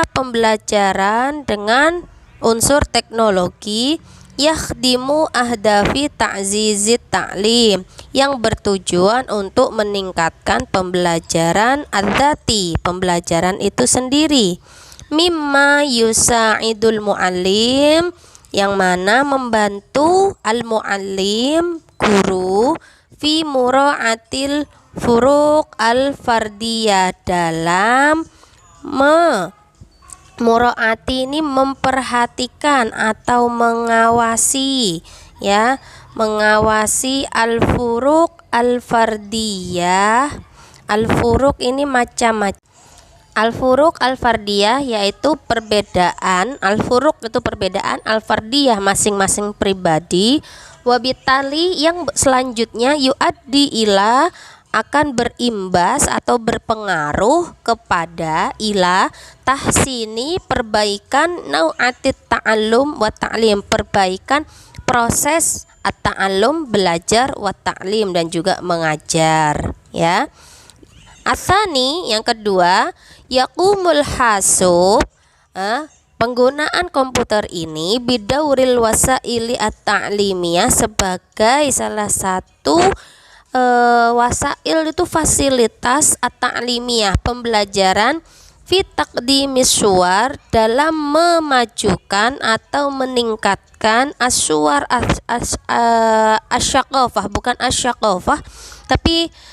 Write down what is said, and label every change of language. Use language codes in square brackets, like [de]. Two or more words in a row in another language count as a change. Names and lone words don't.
[id] pembelajaran dengan unsur teknologi, [ar] يخدم أهداف تعزيز التعليم, [id] yang bertujuan untuk meningkatkan pembelajaran adzati, pembelajaran itu sendiri, [ar] مما يساعد المعلم, [id] yang mana membantu al-mu'allim, guru, [ar] في مراعاة الفروق الفردية, [id] dalam mura'ati ini memperhatikan atau mengawasi ya, mengawasi [ar] الفروق الفردية. [id] Al-furuq ini macam-macam. [ar] الفروق الفردية [id] yaitu perbedaan, al-furuq itu perbedaan, al-fardiyah masing-masing pribadi. Wabitali, yang selanjutnya, [ar] يؤدي إلى, [id] akan berimbas atau berpengaruh kepada, [ar] إلى تحسين, [id] perbaikan, [ar] نوعية التعلم والتعليم, [id] perbaikan proses at-ta'allum, belajar, [ar] والتعليم, [id] dan juga mengajar ya. Asani, yang kedua, [ar] يقوم الحاسوب, [id] penggunaan komputer ini [ar] بدور الوسائل التعليمية, [id] sebagai salah satu wasail itu fasilitas at-ta'limiyah, pembelajaran [ar] في تقديم الصور, [id] dalam memajukan atau meningkatkan [ar] الصور الثقافة, [id] bukan asyaqafah tapi